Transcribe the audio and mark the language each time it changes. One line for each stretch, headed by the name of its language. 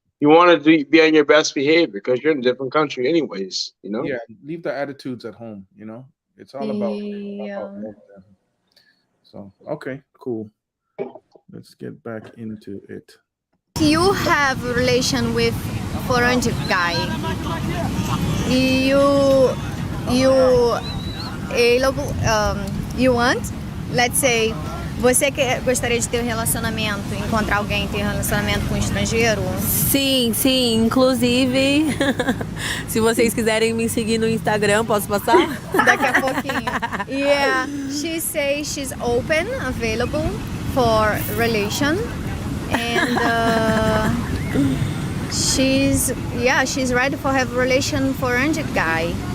English: You want to be on your best behavior because you're in a different country, anyways. You know. Yeah, leave the attitudes at home. You know, it's all about Yeah. home. So okay, cool. Let's get back into it. You have a relation with foreign guy. You able, you want, let's say,
Portuguese: você gostaria de ter um relacionamento, encontrar alguém, ter um relacionamento com um estrangeiro? Sim, sim. Inclusive, se vocês quiserem me seguir no Instagram, posso passar? Daqui a pouquinho.
English: Yeah, she says she's open, available for relation, and she's ready for have relation foreign guy.